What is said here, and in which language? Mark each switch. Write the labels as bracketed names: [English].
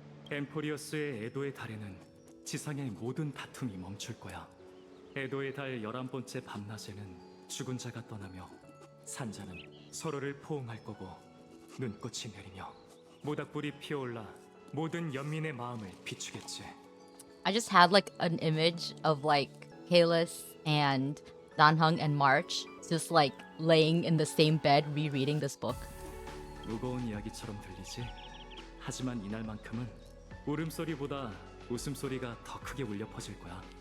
[Korean] 엠포리어스의 에도의 달에는 지상의 모든 다툼이 멈출 거야. 에도의 달 11번째 밤낮에는 죽은 자가 떠나며 산자는 서로를 포옹할 거고 눈꽃이 내리며 모닥불이 피어올라 모든 연민의 마음을 비추겠지. [English] I just had like an image of like Kalis and Danhung and March just like laying in the same bed rereading this book. [Korean] 무거운 이야기처럼 들리지? 하지만 이날만큼은 울음소리보다 웃음소리가 더 크게 울려 퍼질 거야.